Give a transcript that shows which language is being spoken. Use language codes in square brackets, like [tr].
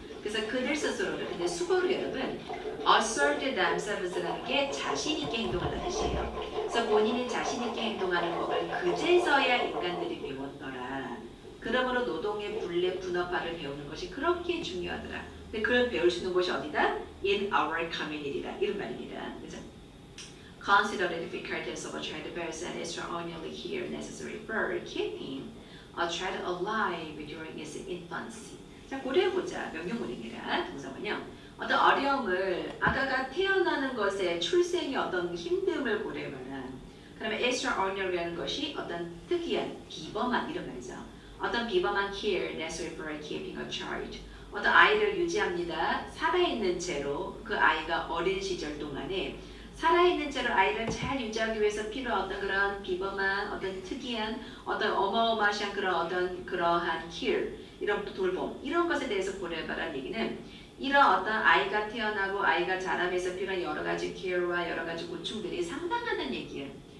[ko] 그래서 그들 스스로를 근데 수고로 여러분 [en] assert themselves [ko] 라는 게 자신 있게 행동하는 뜻이에요. 그래서 본인이 자신 있게 행동하는 법을 그제서야 인간들이 배웠더라. 그러므로 노동의 분업화를 배우는 것이 그렇게 중요하더라. 근데 그걸 배울 수 있는 곳이 어디다? [en] In our community [ko] 다. 이런 말입니다. 그죠? [en] Consider the difficulties of a child birth and extraordinarily here necessary for keeping a child alive during its infancy. [ko] 자, 고려해보자. 명령문입니다. 동사원요. 어떤 어려움을 아가가 태어나는 것에 출생의 어떤 힘듦을 고려해봐라. 그러면 extraordinary라는 것이 어떤 특이한, 비범한 이런 말이죠. 어떤 비범한 [en] care necessary for keeping a child. [ko] 어떤 아이를 유지합니다. 살아있는 채로 그 아이가 어린 시절 동안에 살아있는 채로 아이를 잘 유지하기 위해서 필요한 어떤 그런 비범한 어떤 특이한 어떤 어마어마한 그런 어떤 그러한 care 이런 돌봄 이런 것에 대해서 고려해봐라는 얘기는 이런 어떤 아이가 태어나고 아이가 자라면서 필요한 여러 가지 care와 여러 가지 고충들이 상당하다는 얘기예요.